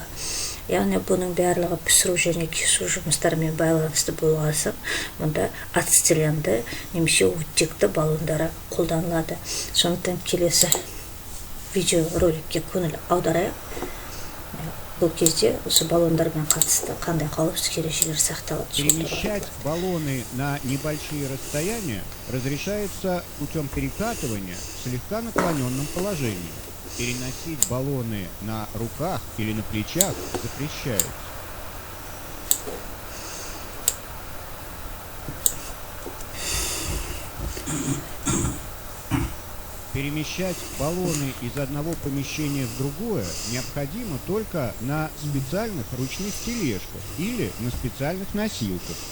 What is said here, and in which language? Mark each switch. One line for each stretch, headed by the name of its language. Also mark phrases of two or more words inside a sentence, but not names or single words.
Kazakh: Яғни бұның барлығы пісіру және кесу жұмыстарымен байланысты болғасын, мұнда ацетиленді немесе оттекті баллондары қолданылады. Сондықтан келесі видеороликке көңіл аударайық. Бұл кезде осы баллондармен қатысты қандай қауіпсіздік ережелері сақталады.
Russian: Перемещать баллоны на небольшие расстояния разрешается путем перекатывания в слегка наклоненном положении. Переносить баллоны на руках или на плечах запрещается. Перемещать баллоны из одного помещения в другое необходимо только на специальных ручных тележках или на специальных носилках.